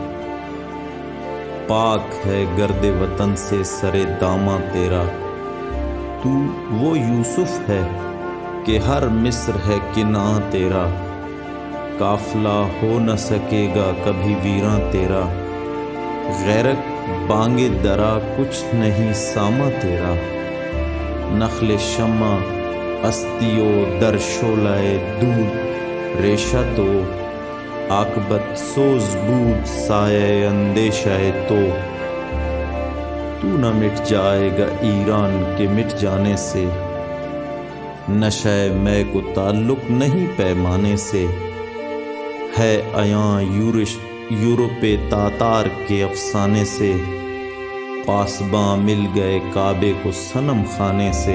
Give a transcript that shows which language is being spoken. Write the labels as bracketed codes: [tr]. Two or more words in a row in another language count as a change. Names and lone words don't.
[ur] پاک ہے گرد وطن سے سر داماں تیرا، تو وہ یوسف ہے کہ ہر مصر ہے کناں تیرا۔ قافلہ ہو نہ سکے گا کبھی ویراں تیرا، غیرت بانگے درا کچھ نہیں ساما تیرا۔ [fa] نخل شمع استیو در شعلۂ دود ریشہ تو، عاقبت سوز بود سایہ اندیشہ تو۔ [ur] تو نہ مٹ جائے گا ایران کے مٹ جانے سے، نشہ میں کو تعلق نہیں پیمانے سے۔ ہے عیاں یورپ تاتار کے افسانے سے، پاسباں مل گئے کعبے کو صنم خانے سے۔